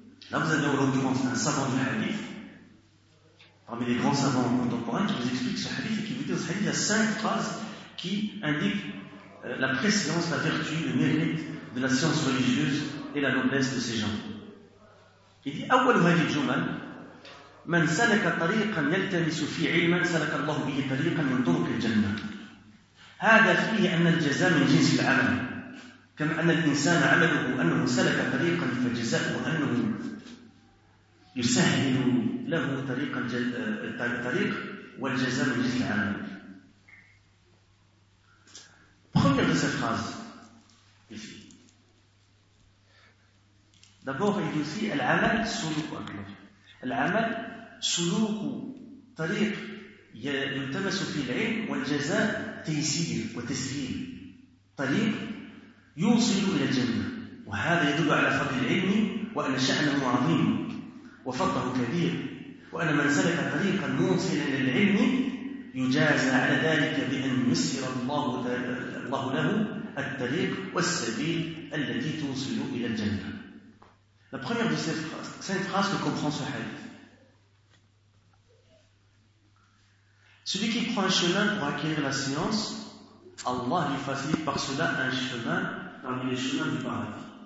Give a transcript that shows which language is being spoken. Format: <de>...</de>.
<fr>Là vous avez en l'occurrence un savant du hadith, parmi les grands savants contemporains, qui vous explique ce hadith et qui vous dit dans ce hadith il y a cinq phrases qui indiquent la préscience, la vertu, le mérite de la science religieuse et la noblesse de ces gens. Il dit</fr> <ar>أول هذه الجمل من سلك طريقا يلتمس في علما سلك الله به طريقا من طرق الجنة هذا فيه أن الجزاء من جنس العمل كما أن الإنسان عمله أنه سلك طريقا فجزاؤه أنه يسهل له طريق الطريق والجزاء من جنس العمل.</ar> <fr>Première de ces phrases ici. D'abord, il dit aussi</fr> <ar>العمل سلوك العمل سلوك طريق يلتمس في العلم والجزاء تيسير وتسهيل طريق يوصل إلى الجنة وهذا يدل على فضل العلم وأن شأنه عظيم وفضله كبير وأن من سلك طريقا موصلا إلى العلم يجازى على ذلك بأن يسر الله له الطريق والسبيل الذي توصل إلى الجنة.</ar> <fr>La première de ces phrases, cette phrase que comprend ce hadith. Celui qui prend un chemin pour acquérir la science, Allah lui facilite par cela un chemin parmi les chemins du paradis.</fr>